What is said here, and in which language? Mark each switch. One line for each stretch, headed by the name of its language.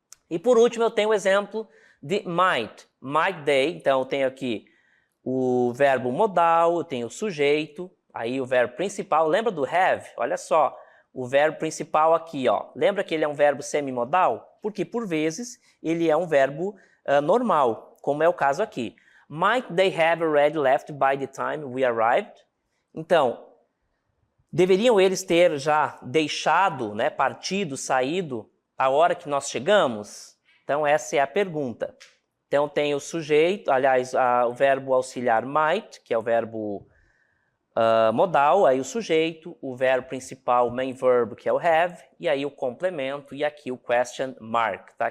Portuguese: E por último, eu tenho o exemplo de might. Might they, então eu tenho aqui o verbo modal, eu tenho o sujeito, aí o verbo principal. Lembra do have? Olha só, o verbo principal aqui, ó. Lembra que ele é um verbo semimodal? Porque, por vezes, ele é um verbo normal, como é o caso aqui.
English: Might they have already left by the time we arrived?
Portuguese: Então, deveriam eles ter já deixado, né, partido, saído, a hora que nós chegamos? Então, essa é a pergunta. Então, tem o sujeito, aliás, o verbo auxiliar might, que é o verbo modal, aí o sujeito, o verbo principal, main verb, que é o have, e aí o complemento, e aqui o question mark, tá?